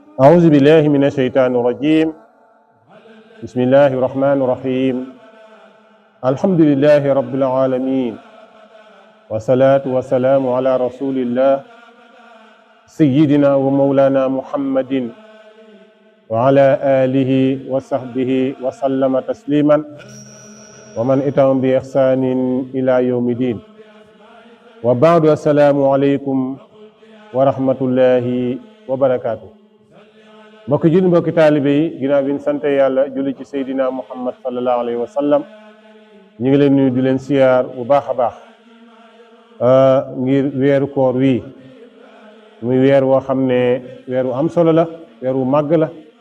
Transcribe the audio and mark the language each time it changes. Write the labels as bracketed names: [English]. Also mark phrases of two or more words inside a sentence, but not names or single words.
[Arabic] أعوذ بالله من الشيطان الرجيم بسم الله الرحمن الرحيم الحمد لله رب العالمين والصلاة والسلام على رسول الله سيدنا ومولانا محمد وعلى آله وصحبه وسلم تسليما ومن اتبعهم بإحسان إلى يوم الدين وبعد السلام عليكم ورحمة الله [Wolof] وبركاته mbokki julli mbokki taalibe yi ginnaaw bi ñu sant yàlla julli ci Seydina Muhammad [Arabic] صلى الله عليه وسلم [Wolof] ñu ngi leen nuyu di leen siyaar bu baax a baax ngir weeru koor wi muy weer woo xam ne weer wu am solo la weer wu màgg la